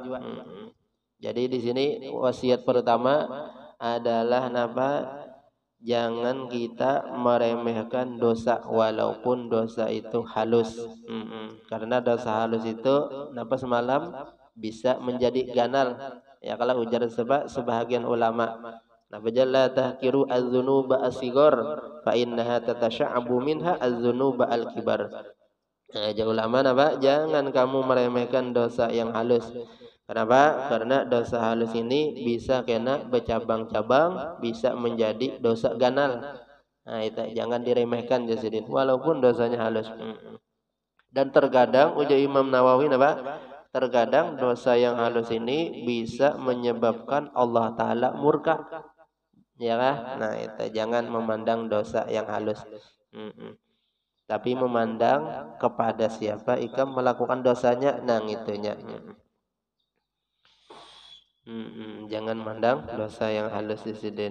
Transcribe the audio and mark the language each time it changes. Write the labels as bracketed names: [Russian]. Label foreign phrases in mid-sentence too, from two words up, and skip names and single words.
[Indonesian] Jadi di sini wasiat pertama adalah jangan kita meremehkan dosa walaupun dosa itu halus. Karena dosa halus itu semalam bisa menjadi ganal. [Arabic] Ya kalau ujar sebahagian ulama, لا تحقروا الذنوب الصغار فإنها تتشعب منها الذنوب الكبار. [Indonesian] Ulama jangan kamu meremehkan dosa yang halus. Kenapa? Karena dosa halus ini bisa kena bercabang-cabang, bisa menjadi dosa ganal. Nah, itu jangan diremehkan Jasidin, walaupun dosanya halus. Dan terkadang ujar Imam Nawawi terkadang dosa yang halus ini bisa menyebabkan Allah Ta'ala murka. Ya kan? Nah, itu jangan memandang dosa yang halus. Tapi memandang kepada siapa ikam melakukan dosanya, nah itunya. Jangan mandang dosa yang halus Sidin.